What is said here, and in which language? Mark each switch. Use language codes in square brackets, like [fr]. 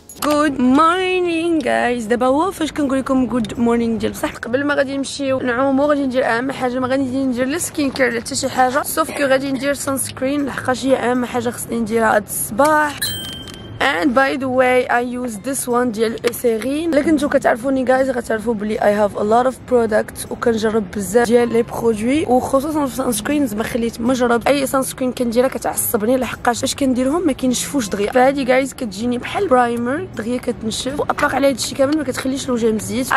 [en] Good morning guys. [ar] دابا هو فاش كنقول لكم [en] good morning [ar] ديال بصح. قبل ما غادي نمشيو نعومو غادي ندير اهم حاجه، ما غادي ندير لا سكين كير لا حتى شي حاجه، سوف كو غادي ندير سان سكرين لحقاش هي اهم حاجه خصني نديرها هاد الصباح. [en] And by the way I use this one [ar] ديال [en] Eucerin. [ar] الا كنتو كتعرفوني جايز غتعرفوا بلي [en] I have a lot of products [ar] وكنجرب بزاف ديال لي برودوي، وخصوصا في سان سكرين زعما خليت مجرب اي سان سكرين كنديرها كتعصبني لحقاش اش كنديرهم ما كينشفوش دغيا. فهادي جايز كتجيني بحال برايمر دغيا كتنشف، واباغ على هادشي كامل ما كتخليش الوجه مزيت.